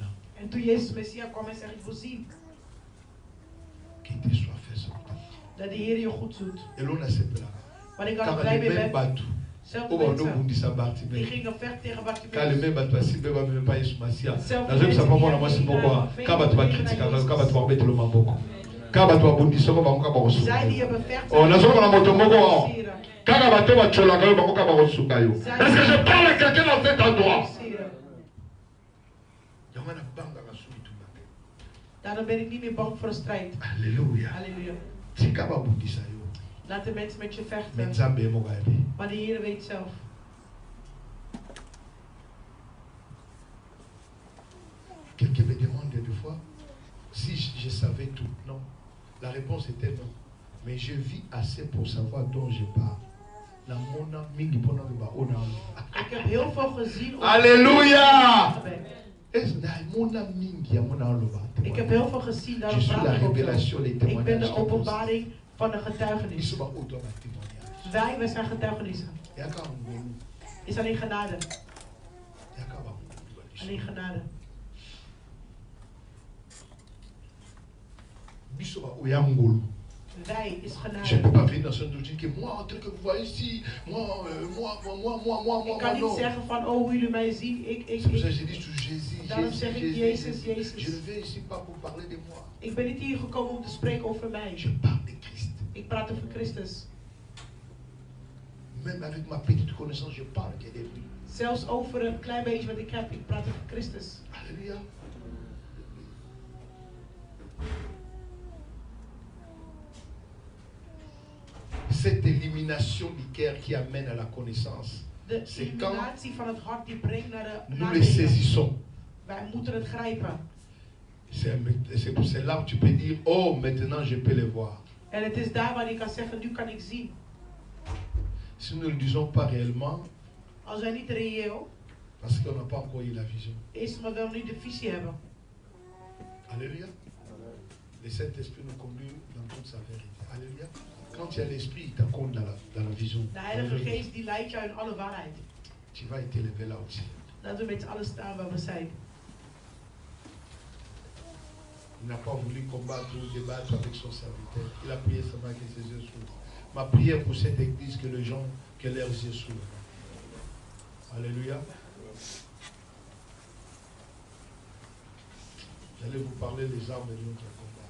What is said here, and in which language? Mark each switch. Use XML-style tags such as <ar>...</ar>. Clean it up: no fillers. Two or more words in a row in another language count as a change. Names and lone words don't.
<nl>En toen Jezus Messia kwam en zei, ik wil zien dat de Heer je goed doet. Maar ik had er blij mee ben. Zelfde mensen, die gingen vechten tegen Bartimeus. Zij die hebben vechten.</nl> <fr>Est-ce que je parle à quelqu'un dans cet endroit?</fr> <nl>Daarom ben ik niet meer bang voor een strijd.</nl> <fr>Alléluia.</fr> <nl>Halleluja. Laat de mensen met je vechten. Maar de Heer weet zelf.</nl> <fr>Quelqu'un me demande des fois si je savais tout. Non. La réponse était non. Mais je vis assez pour savoir dont je parle.</fr> <nl>Ik heb heel veel gezien.</nl> <fr>Alléluia!</fr> <nl>Ik heb heel veel gezien.</nl> <fr>Je suis la révélation, les témoignages.</fr> <nl>Ik ben de openbaring van de getuigenis. Wij zijn getuigenissen. Is alleen genade. Alleen genade. Wij is genade.</nl> <fr>Je ne peux pas venir dans ce doute que moi, tel que vous voyez ici, moi.</fr> <nl>Ik kan niet zeggen van, oh, hoe jullie mij zien, ik. Daarom zeg ik Jezus, Jezus.</nl> <fr>Je ne viens ici pas pour parler de moi.</fr> <nl>Ik ben niet hier gekomen om te spreken over mij.</nl> <fr>Je parle de Christ.</fr> <nl>Ik praat over Christus.</nl> <fr>Même avec ma petite connaissance, je parle que de lui.</fr> <nl>Zelfs over een klein beetje wat ik heb, ik praat over Christus.</nl> <fr>Alléluia. Cette élimination du cœur qui amène à la connaissance, c'est quand nous les saisissons.</fr> <nl>Wij moeten het grijpen.</nl> <fr>C'est là où tu peux dire, oh, maintenant je peux les voir.</fr> <nl>En het is daar waar hij kan zeggen, nu kan ik zien.</nl> <fr>Si nous ne le disons pas réellement,</fr> <nl>als wij niet reëel,</nl> <fr>parce qu'on n'a pas encore eu la vision.</fr> <nl>Is omdat we nog niet de visie hebben.</nl> <fr>Alléluia. Le Saint-Esprit nous conduit dans toute sa vérité. Alléluia. Quand tu as l'Esprit, il t'accompagne dans la vision.</fr> <nl>De Heilige Geest die leidt jou in alle waarheid.</nl> <fr>Tu vas être élevé là aussi.</fr> <nl>Dat we met z'n allen staan waar we zijn.</nl> <fr>Il n'a pas voulu combattre ou débattre avec son serviteur. Il a prié seulement que ses yeux s'ouvrent. Ma prière pour cette église, que les gens, que leurs yeux s'ouvrent. Alléluia. J'allais vous parler des armes de notre combat.</fr>